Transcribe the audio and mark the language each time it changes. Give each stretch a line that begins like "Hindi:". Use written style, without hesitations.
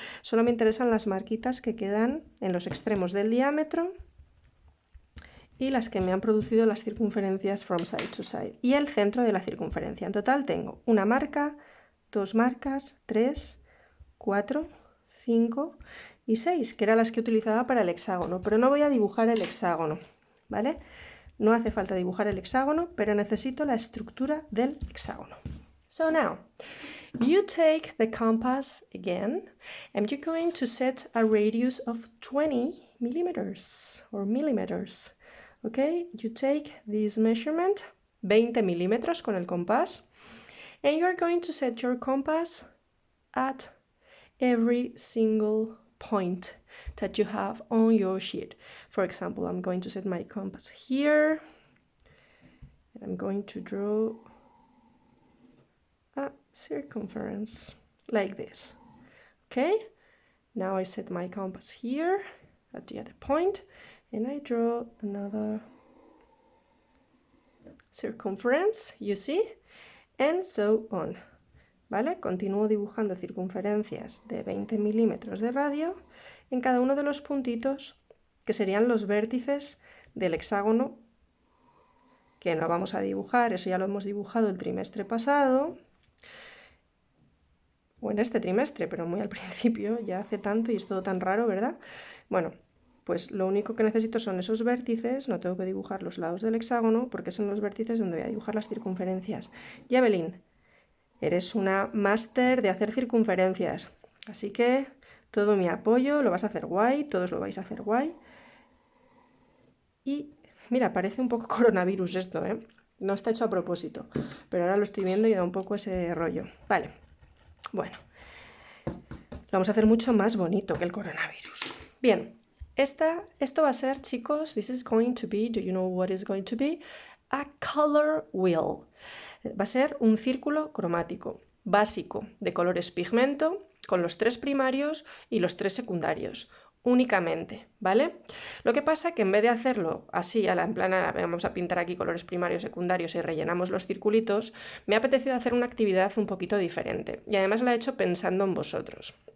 Spanish: Solo me interesan las marquitas que quedan en los extremos del diámetro y las que me han producido las circunferencias
English: from side to side
Spanish: y el centro de la circunferencia. En total tengo una marca, 2 marcas, 3, 4, 5 y 6, que eran las que utilizaba para el hexágono, pero no voy a dibujar el hexágono, ¿vale? No hace falta dibujar el hexágono, pero necesito la estructura del hexágono.
English: So now, you take the compass again, and you're going to set a radius of 20 millimeters, or millimeters. Okay, you take this measurement,
Spanish: 20 milímetros con el compás,
English: and you're going to set your compass at every single point that you have on your sheet. For example, I'm going to set my compass here, and I'm going to draw a circumference like this. Okay, now I set my compass here at the other point, and I draw another circumference, you see, and so on.
Spanish: ¿Vale? Continúo dibujando circunferencias de 20 milímetros de radio en cada uno de los puntitos que serían los vértices del hexágono, que no vamos a dibujar, eso ya lo hemos dibujado el trimestre pasado, o en este trimestre, pero muy al principio, ya hace tanto y es todo tan raro, ¿verdad? Bueno, pues lo único que necesito son esos vértices, no tengo que dibujar los lados del hexágono, porque son los vértices donde voy a dibujar las circunferencias. Y Evelyn, eres una máster de hacer circunferencias, así que todo mi apoyo, lo vas a hacer guay, todos lo vais a hacer guay. Y mira, parece un poco coronavirus esto, ¿eh? No está hecho a propósito, pero ahora lo estoy viendo y da un poco ese rollo. Vale, bueno, lo vamos a hacer mucho más bonito que el coronavirus. Bien, esto va a ser, chicos,
English: this is going to be, do you know what is going to be? A color wheel.
Spanish: Va a ser un círculo cromático básico de colores pigmento con los 3 primarios y los 3 secundarios únicamente, ¿vale? Lo que pasa que en vez de hacerlo así en plana, vamos a pintar aquí colores primarios, secundarios y rellenamos los circulitos, me ha apetecido hacer una actividad un poquito diferente y además la he hecho pensando en vosotros.